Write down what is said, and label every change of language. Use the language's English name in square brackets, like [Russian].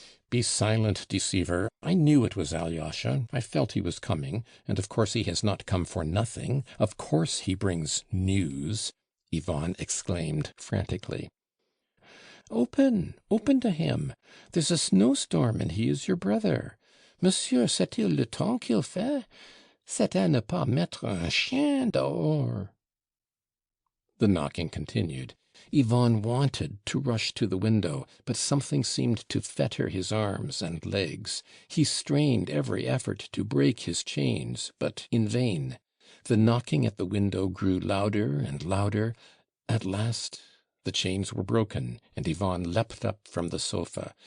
[English] "Be silent, deceiver. I knew it was Alyosha. I felt he was coming, and of course he has not come for nothing. Of course he brings news," Yvonne exclaimed frantically. "Open, open to him. There's a snowstorm, and he is your brother. [French] Monsieur, c'est-il le temps qu'il fait? C'est à ne pas mettre un chien dehors." [English] The knocking continued. Yvonne wanted to rush to the window, but something seemed to fetter his arms and legs. He strained every effort to break his chains, but in vain. The knocking at the window grew louder and louder. At last the chains were broken, and Yvonne leapt up from the sofa.